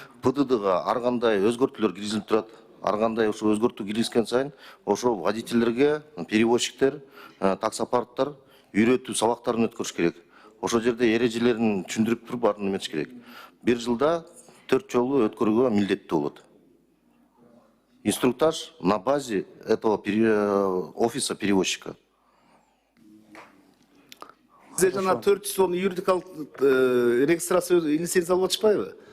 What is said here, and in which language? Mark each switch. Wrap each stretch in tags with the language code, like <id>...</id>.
<ky>ПДДга ар кандай өзгөртүүлөр киргизилип турат. Ар кандай ошо өзгөртүү киргизген сайын, ошо водительдерге, перевозчиктер, таксопарктар үйрөтүү сабактарын өткөрүш керек. Ошол жерде эрежелерин түшүндүрүп туруп баарын эметиш керек. Бир жылда 4 жолу өткөрүүгө милдеттүү болот.</ky> <ru>Инструктаж на базе этого офиса перевозчика.</ru> <ky>Сиз жана 410 юридикалык регистрация лицензия алып атышпайбы?</ky>